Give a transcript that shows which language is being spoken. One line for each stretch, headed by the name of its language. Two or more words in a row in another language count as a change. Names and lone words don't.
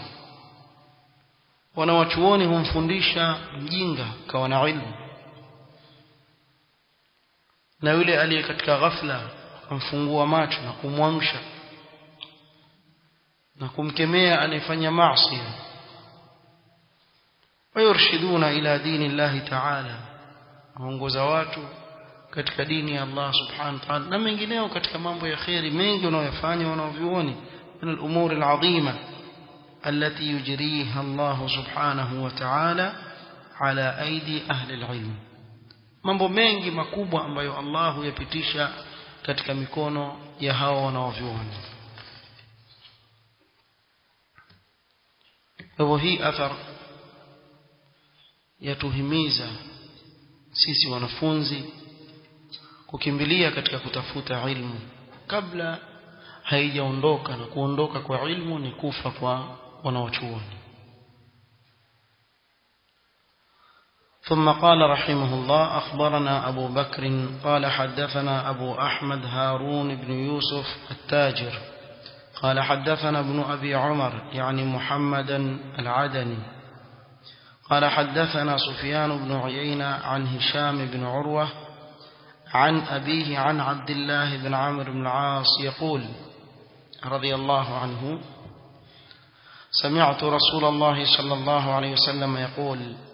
Swahili: wanawachuoni humfundisha mjinga kawa na ilmu, na yule aliye katika ghafla kumfungua macho na kumwamsha na kumkemea anayefanya maasi.
Arabic: ويرشدون إلى دين الله تعالى,
Swahili: waongoza watu katika dini ya Allah
Arabic: سبحانه وتعالى
Swahili: na mengineo katika mambo ya khairi mengi wanayofanya wanavyuoni
Arabic: من الأمور العظيمة التي يجريها الله سبحانه وتعالى على أيدي أهل العلم
Swahili: mambo mengi makubwa ambayo Allah huyapitisha katika mikono ya hao wanaoviona. Hivyo hii athar yatuhimiza sisi wanafunzi kukimbilia katika kutafuta ilmu kabla haijaondoka, na kuondoka kwa ilmu ni kufa kwa wanaochuoni.
Arabic: ثم قال رحمه الله أخبرنا أبو بكر قال حدثنا أبو أحمد هارون بن يوسف التاجر قال حدثنا ابن أبي عمر يعني محمدا العدني قال حدثنا سفيان بن عيينة عن هشام بن عروة عن أبيه عن عبد الله بن عمرو بن العاص يقول رضي الله عنه سمعت رسول الله صلى الله عليه وسلم يقول